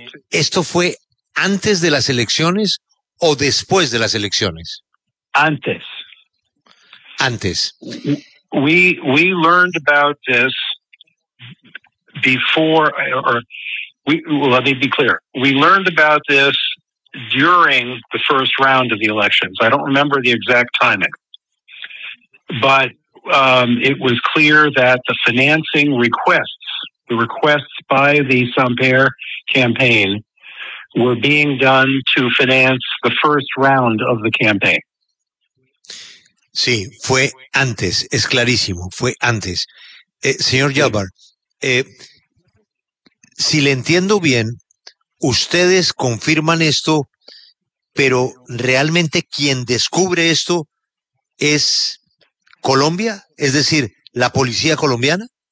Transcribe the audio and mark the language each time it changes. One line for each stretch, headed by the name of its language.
Spanish: ¿Esto fue antes de las elecciones o después de las elecciones? Antes. Antes.
English: We learned about this before, or we, well, let me be clear. We learned about this during the first round of the elections. I don't remember the exact timing. But it was clear that the financing requests, the requests by the Samper campaign, were being done to finance the first round of the campaign.
Spanish: Sí, fue antes, es clarísimo, fue antes. Señor Yalbar, si le entiendo bien, ustedes confirman esto, pero realmente quien descubre esto es Colombia, es decir, la policía colombiana.